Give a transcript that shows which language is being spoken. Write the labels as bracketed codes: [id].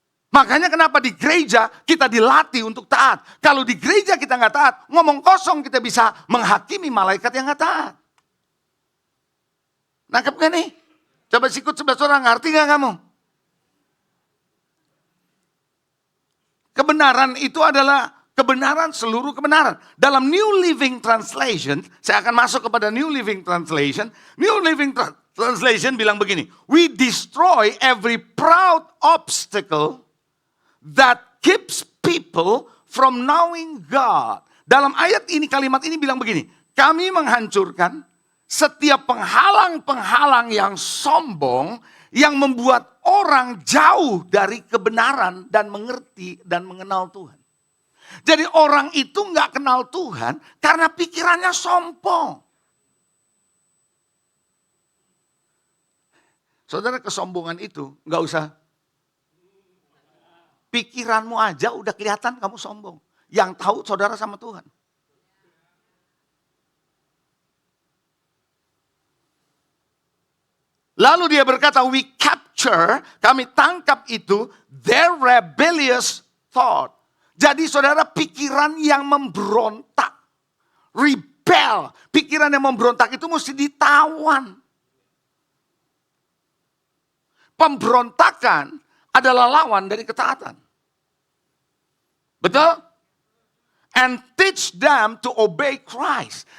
[id] Makanya kenapa di gereja kita dilatih untuk taat. Kalau di gereja kita nggak taat, ngomong kosong kita bisa menghakimi malaikat yang nggak taat. Nangkep gak nih? Coba sikut sebelah orang, ngerti gak kamu? Kebenaran itu adalah kebenaran, seluruh kebenaran. Dalam New Living Translation, saya akan masuk kepada New Living Translation. [en] New Living Translation [id] bilang begini, [en] we destroy every proud obstacle that keeps people from knowing God. [id] Dalam ayat ini, kalimat ini bilang begini, kami menghancurkan setiap penghalang-penghalang yang sombong yang membuat orang jauh dari kebenaran dan mengerti dan mengenal Tuhan. Jadi orang itu nggak kenal Tuhan karena pikirannya sombong. Saudara, kesombongan itu nggak usah. Pikiranmu aja udah kelihatan kamu sombong. Yang tahu saudara sama Tuhan. Lalu dia berkata, [en] we capture, [id] kami tangkap itu, [en] their rebellious thought. [id] Jadi saudara, pikiran yang memberontak. Rebel. Pikiran yang memberontak itu mesti ditawan. Pemberontakan adalah lawan dari ketaatan. Betul? [en] and teach them to obey Christ.